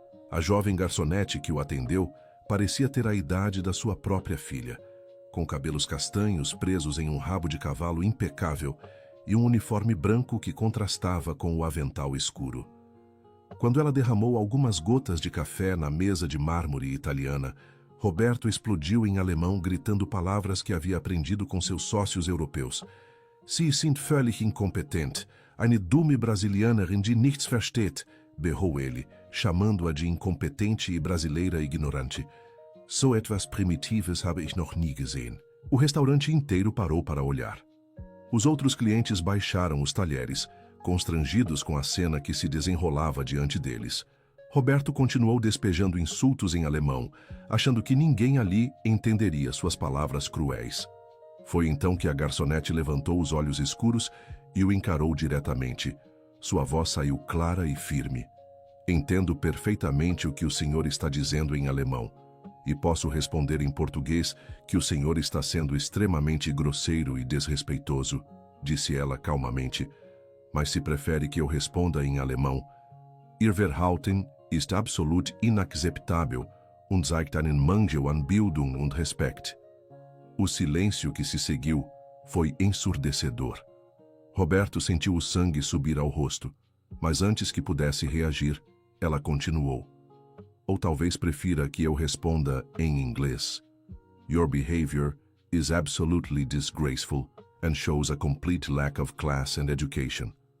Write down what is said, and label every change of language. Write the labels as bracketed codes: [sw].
[pt] A jovem garçonete que o atendeu parecia ter a idade da sua própria filha, com cabelos castanhos presos em um rabo de cavalo impecável e um uniforme branco que contrastava com o avental escuro. Quando ela derramou algumas gotas de café na mesa de mármore italiana, Roberto explodiu em alemão gritando palavras que havia aprendido com seus sócios europeus. [de] Sie sind völlig inkompetent, eine dumme Brasilianerin, die nichts versteht, [pt] berrou ele, chamando-a de incompetente e brasileira ignorante. [de] So etwas Primitives habe ich noch nie gesehen. [pt] O restaurante inteiro parou para olhar. Os outros clientes baixaram os talheres, constrangidos com a cena que se desenrolava diante deles. Roberto continuou despejando insultos em alemão, achando que ninguém ali entenderia suas palavras cruéis. Foi então que a garçonete levantou os olhos escuros e o encarou diretamente. Sua voz saiu clara e firme. Entendo perfeitamente o que o senhor está dizendo em alemão, e posso responder em português que o senhor está sendo extremamente grosseiro e desrespeitoso, disse ela calmamente. Mas se prefere que eu responda em alemão, [de] Ihr Verhalten ist absolut inakzeptabel und zeigt einen Mangel an Bildung und Respekt. [pt] O silêncio que se seguiu foi ensurdecedor. Roberto sentiu o sangue subir ao rosto, mas antes que pudesse reagir, ela continuou. Ou talvez prefira que eu responda em inglês. [en] Your behavior is absolutely disgraceful and shows a complete lack of class and education.